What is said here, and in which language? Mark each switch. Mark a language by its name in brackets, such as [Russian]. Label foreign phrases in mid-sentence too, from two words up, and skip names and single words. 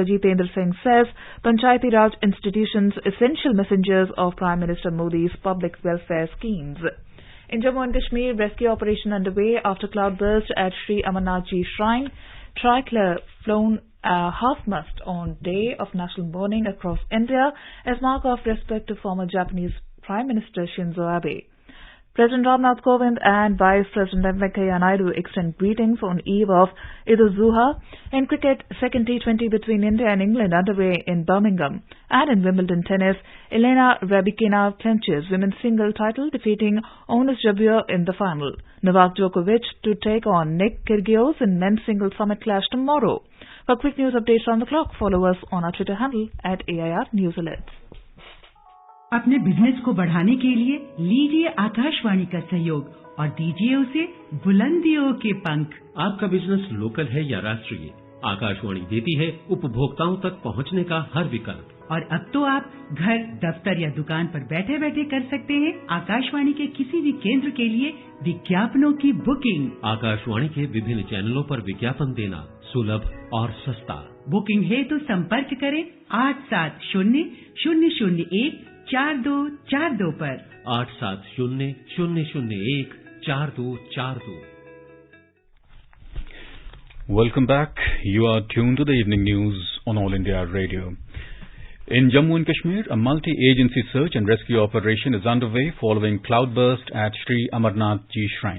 [English] Jitendra Singh says Panchayati Raj institutions essential messengers of Prime Minister Modi's public welfare schemes. In Jammu and Kashmir, rescue operation underway after cloudburst at Sri Amarnath Ji Shrine. Tricolour flown half-mast on day of national mourning across India as mark of respect to former Japanese Prime Minister Shinzo Abe. President Ramnath Kovind and Vice President M. Venkaiah Naidu extend greetings on eve of Eid al-Zuha. In cricket, second T20 between India and England underway in Birmingham. And in Wimbledon tennis, Elena Rybakina clinches women's single title, defeating Ons Jabeur in the final. Novak Djokovic to take on Nick Kyrgios in men's single summit clash tomorrow. For quick news updates on the clock, follow us on our Twitter handle @AIR News Alerts. [Hindi] अपने बिजनेस को बढ़ाने के लिए लीजिए आकाशवाणी का सहयोग और दीजिए उसे बुलंदियों के पंख। आपका बिजनेस लोकल है या राष्ट्रीय, आकाशवाणी देती है उपभोक्ताओं तक पहुंचने का हर विकल्प। और अब तो आप घर, दफ्तर या दुकान पर बैठे बैठे कर सकते हैं आकाशवाणी के किसी भी केंद्र के लिए विज्ञापनों की बुकिंग। आकाशवाणी के विभिन्न चैनलों पर विज्ञापन देना सुलभ और सस्ता। बुकिंग है तो संपर्क करें 8700014242 पर। 8700014242। [English] Welcome back. You are tuned to the evening news on All India Radio. In Jammu and Kashmir, a multi-agency search and rescue operation is underway following cloudburst at Sri Amarnath Ji Shrine.